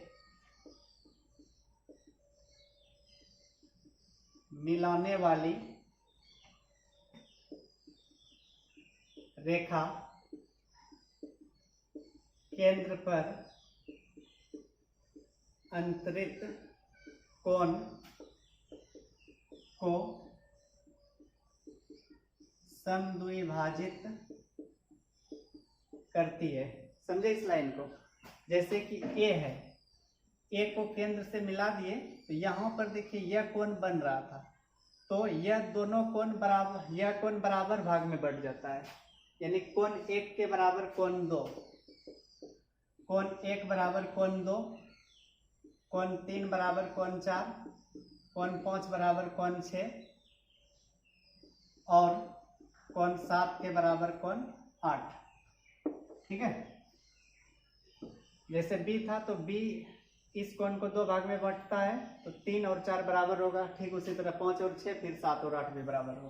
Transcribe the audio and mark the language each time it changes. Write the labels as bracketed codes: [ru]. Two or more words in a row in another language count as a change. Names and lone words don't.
[hi] मिलाने वाली रेखा केंद्र पर अंतरित कोण को समद्विभाजित करती है। समझे इस लाइन को? जैसे कि ए है, ए को केंद्र से मिला दिए तो यहाँ पर देखिए यह कोण बन रहा था, तो यह दोनों कोण बराबर, यह कोण बराबर भाग में बढ़ जाता है, यानी कोण 1 के बराबर कोण 2, कोण 1 बराबर कोण 2, कोण 3 बराबर कोण 4, कोण 5 बराबर कोण 6 और कोण 7 के बराबर कोण 8। ठीक है, जैसे बी था तो बी इस कोण को 2 भाग में बांटता है, तो 3 और 4 बराबर होगा, ठीक उसी तरह 5 और 6, फिर 7 और 8 भी बराबर होगा।